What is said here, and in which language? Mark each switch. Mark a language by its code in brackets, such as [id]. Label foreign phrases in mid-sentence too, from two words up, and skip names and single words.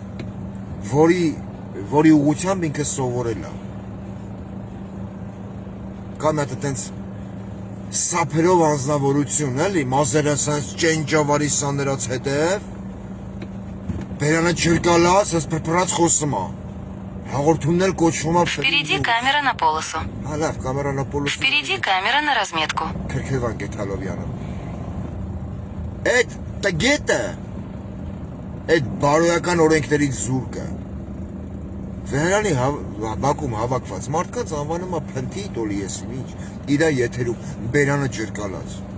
[hy] որի ուղղությամբ ինքը սովորել է։ Կամ է տենց սափերով անձնավորություն, էլի, մազերը սենց ճենջավարի սաներած հետև, բերանը ջրկալած, սենց պրպրած խոսում է։ Հաղորդումն էլ կոչվում է [ru] Впереди камера на полосу. [hy] Հա լավ, [ru] камера на полосу։ Впереди камера на разметку. [hy] Քրքրվան Գեթալովյանը։ Այդ տգետը, այդ բարոյական օրենքներից զուրկը, վեհարանի բակում հավաքված մարդկանց անվանում է փնթի տոլի եսին ինչ, իրա եթերում, բերանը ջրկալած։